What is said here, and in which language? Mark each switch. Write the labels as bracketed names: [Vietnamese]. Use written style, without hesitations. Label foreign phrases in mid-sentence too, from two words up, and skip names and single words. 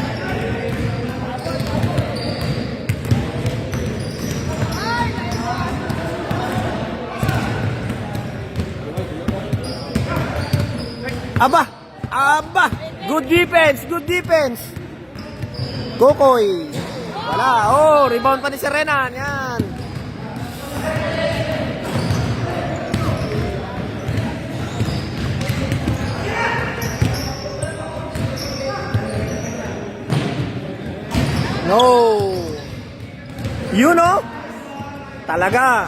[Filipino] Aba! [English] Aba! Good defense! Good defense! [Filipino] Kokoy! Wala! Oh! Rebound pa ni Serena! Yan! [English] No! You know? [Filipino] Talaga!